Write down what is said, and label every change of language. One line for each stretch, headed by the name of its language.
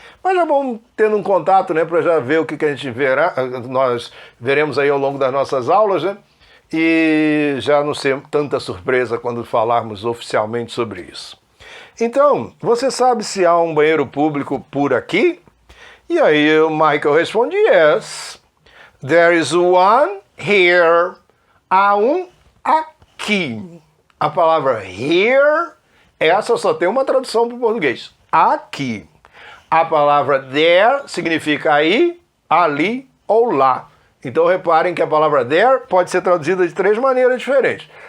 Portuguese: Mas já vamos tendo um contato, né, para já ver o que a gente verá, nós veremos aí ao longo das nossas aulas, né? E já não ser tanta surpresa quando falarmos oficialmente sobre isso. Então, você sabe se há um banheiro público por aqui? E aí o Michael responde,
English: yes, there is one here.
Portuguese: Há um aqui. A palavra here, essa só tem uma tradução para o português. Aqui. A palavra there significa aí, ali ou lá. Então reparem que a palavra there pode ser traduzida de três maneiras diferentes.